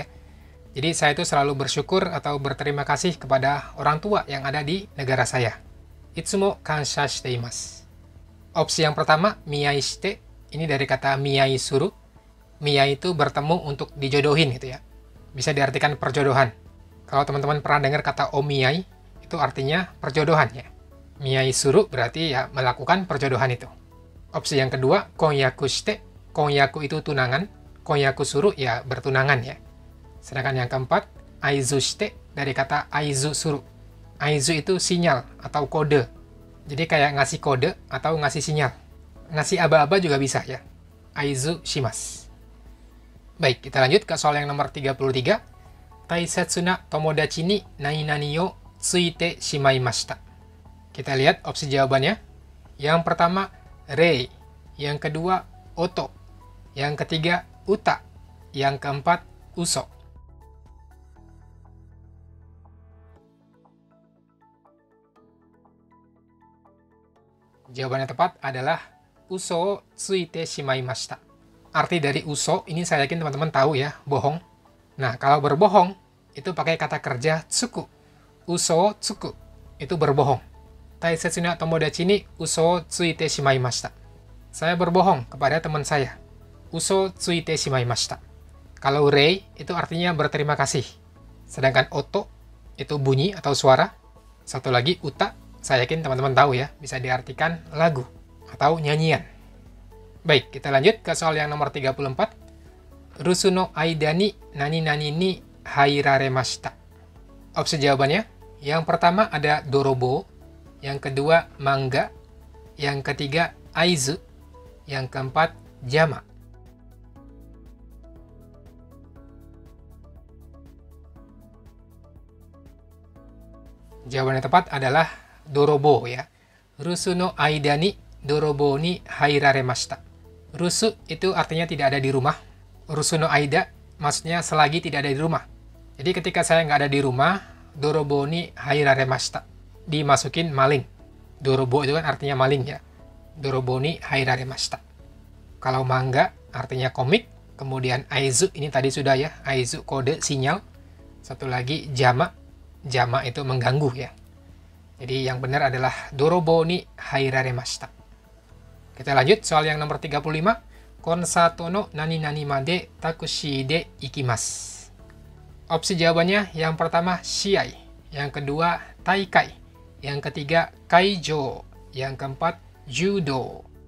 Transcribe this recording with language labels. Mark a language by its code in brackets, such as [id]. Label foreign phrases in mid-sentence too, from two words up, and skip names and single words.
[id] Jadi saya itu selalu bersyukur atau berterima kasih kepada orang tua yang ada di negara saya. [ja] いつも感謝しています. [id] Opsi yang pertama, [ja] 見合いして, [id] ini dari kata [ja] 見合いする. [id] Miyai itu bertemu untuk dijodohin gitu ya. Bisa diartikan perjodohan. Kalau teman-teman pernah dengar kata omiyai, itu artinya perjodohan ya. [ja] 見合いする [id] berarti ya melakukan perjodohan itu. Opsi yang kedua, [ja] 婚約して. [id] Konyaku itu tunangan, [ja] 婚約する [id] ya bertunangan ya. Sedangkan yang keempat, [ja] 合図して [id] dari kata [ja] 合図する. [id] Aizu itu sinyal atau kode. Jadi kayak ngasih kode atau ngasih sinyal. Ngasih aba-aba juga bisa ya. [ja] 合図します. [id] Baik, kita lanjut ke soal yang nomor 33. [ja] 大切な友達に何々をついてしまいました. [id] Kita lihat opsi jawabannya. Yang pertama, rei. Yang kedua, oto. Yang ketiga, uta. Yang keempat, uso. Jawaban yang tepat adalah [ja] 嘘ついてしまいました. [id] Arti dari uso, ini saya yakin teman-teman tahu ya, bohong. Nah, kalau berbohong, itu pakai kata kerja tsuku. [ja] 嘘つく, [id] itu berbohong. [ja] 大切な友達に嘘ついてしまいました. [id] Saya berbohong kepada teman saya. [ja] 嘘ついてしまいました. [id] Kalau rei, itu artinya berterima kasih. Sedangkan oto, itu bunyi atau suara. Satu lagi, uta, saya yakin teman-teman tahu ya, bisa diartikan lagu atau nyanyian. Baik, kita lanjut ke soal yang nomor 34. [ja] 留守の間に何々に入られました. [id] Opsi jawabannya, yang pertama ada dorobo, yang kedua mangga, yang ketiga aizu, yang keempat jama. Jawaban yang tepat adalah dorobo ya. [ja] 留守の間に泥棒に入られました. [id] Rusu itu artinya tidak ada di rumah. [ja] 留守の間 [id] maksudnya selagi tidak ada di rumah. Jadi ketika saya nggak ada di rumah, [ja] 泥棒に入られました. [id] Dimasukin maling. Dorobo itu kan artinya maling ya. [ja] 泥棒に入られました. [id] Kalau mangga artinya komik. Kemudian aizu ini tadi sudah ya. Aizu kode sinyal. Satu lagi jama. Jama itu mengganggu ya. Jadi yang benar adalah [ja] 泥棒に入られました. [id] Kita lanjut soal yang nomor 35. [ja] コンサートの何々までタクシーで行きます. [id] Opsi jawabannya yang pertama shiai, yang kedua taikai, yang ketiga kaijo, yang keempat judo.